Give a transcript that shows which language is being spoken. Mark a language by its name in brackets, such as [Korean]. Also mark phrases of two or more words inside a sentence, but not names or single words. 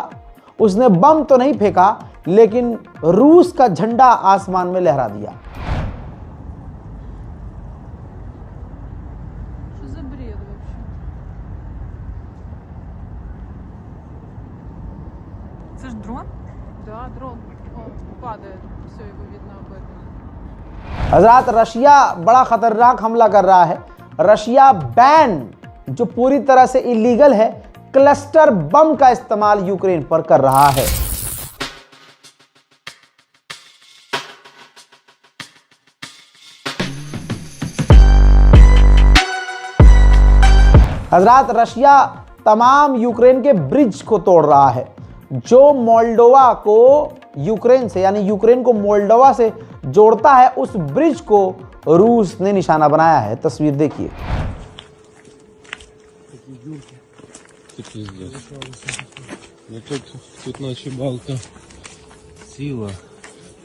[Hindi] उसने बम तो नहीं फेंका, लेकिन रूस का झंडा आसमान में लहरा दिया। [Russian] Это же дрон? Да, дрон. Он падает, все его видно об этом. [Hindi] हजरात, रशिया बड़ा खतरनाक हमला कर रहा है। रशिया बैन, जो पूरी तरह से इलीगल है, क्लस्टर बम का इस्तेमाल यूक्रेन पर कर रहा है। हजरात, रशिया तमाम यूक्रेन के ब्रिज को तोड़ रहा है। जो मोल्डोवा को यूक्रेन से, यानी यूक्रेन को मोल्डोवा से जोड़ता है, उस ब्रिज को रूस ने निशाना बनाया है। तस्वीर देखिए। [Ukrainian] Ну тут наче балка сила.